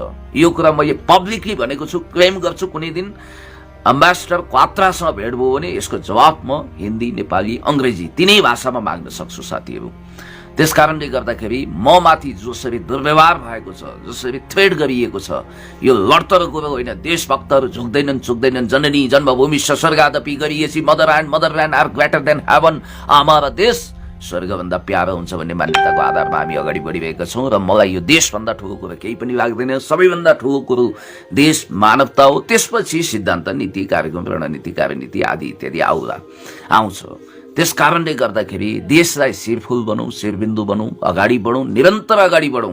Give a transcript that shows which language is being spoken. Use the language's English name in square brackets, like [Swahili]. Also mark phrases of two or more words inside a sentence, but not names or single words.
[Nepali] यो कुरा मैले पब्लिकली भनेको छु, क्लेम गर्छु। कुनै दिन एम्बेसडर क्वात्रासँग भेट भयो भने यसको जवाब म हिन्दी, नेपाली, अङ्ग्रेजी तिनै भाषामा माग्न सक्छु साथीहरू। त्यसकारणले गर्दाखेरि म माथि जसरी दुर्व्यवहार भएको छ, जसरी थ्रेड गरिएको छ, यो लडतर कुरो होइन। देशभक्तहरू झुक्दैनन्। [Sanskrit] जननी जन्मभूमि स्वर्गादपि गरिएछि, [English] motherland are greater than heaven. [Nepali] आमा र देश स्वर्गभन्दा प्यारो हुन्छ भन्ने मान्यताको आधारमा हामी अगाडि बढिरहेका छौँ। र मलाई यो देशभन्दा ठुलो कुरो केही पनि लाग्दैन। सबैभन्दा ठुलो कुरो देश, मानवता हो। त्यसपछि सिद्धान्त, नीति, कार्यक्रम, रणनीति, कार्यनीति आदि इत्यादि आउँछ। त्यस कारणले गर्दाखेरि देशलाई शिरफुल बनौँ, शिरबिन्दु बनौँ, अगाडि बढौँ, निरन्तर अगाडि बढौँ।